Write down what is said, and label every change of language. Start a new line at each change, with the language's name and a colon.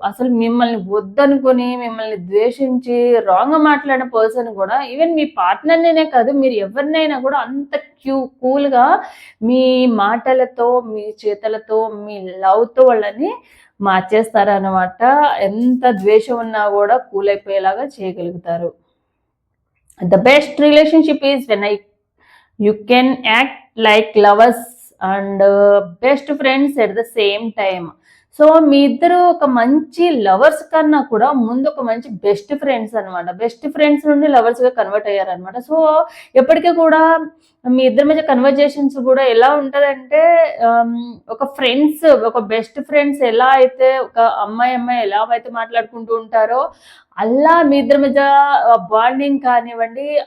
Telugu: అసలు మిమ్మల్ని వద్దనుకొని మిమ్మల్ని ద్వేషించి రాంగ్గా మాట్లాడిన పర్సన్ కూడా ఈవెన్ మీ పార్ట్నర్నే కాదు మీరు ఎవరినైనా కూడా అంత కూల్గా మీ మాటలతో, మీ చేతలతో, మీ లవ్తో వాళ్ళని మార్చేస్తారనమాట. ఎంత ద్వేషం ఉన్నా కూడా కూల్ అయిపోయేలాగా చేయగలుగుతారు.
English: The best relationship is when you can act like lovers and best friends at the same time.
Telugu: So మీ ఇద్దరు ఒక మంచి లవర్స్ కన్నా కూడా ముందు ఒక మంచి బెస్ట్ ఫ్రెండ్స్ అనమాట. బెస్ట్ ఫ్రెండ్స్ నుండి లవర్స్గా కన్వర్ట్ అయ్యారనమాట. సో ఎప్పటికీ కూడా మీ ఇద్దరి మధ్య కన్వర్జేషన్స్ కూడా ఎలా ఉంటుందంటే ఒక ఫ్రెండ్స్, ఒక బెస్ట్ ఫ్రెండ్స్ ఎలా అయితే ఒక అమ్మాయి ఎలా అయితే మాట్లాడుకుంటూ ఉంటారో అలా మీ ఇద్దరి మధ్య బాండింగ్ కానివ్వండి.